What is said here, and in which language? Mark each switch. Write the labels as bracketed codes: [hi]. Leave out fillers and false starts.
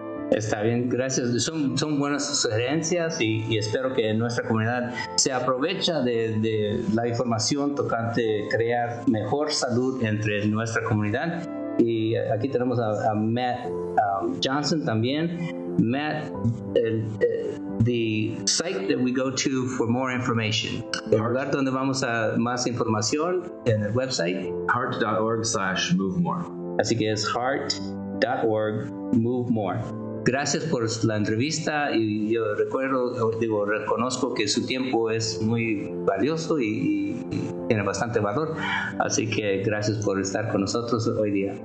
[es] Está bien, gracias. Son buenas sugerencias y espero que nuestra comunidad se aprovecha de la información tocante crear mejor salud entre nuestra comunidad. Y aquí tenemos a Matt Johnson también. [en] Matt, the site that we go to for more information. [es] El lugar donde vamos a más información en el website. [en] heart.org/movemore. [es] Así que es heart.org/movemore. Gracias por la entrevista y yo reconozco que su tiempo es muy valioso y tiene bastante valor, así que gracias por estar con nosotros hoy día.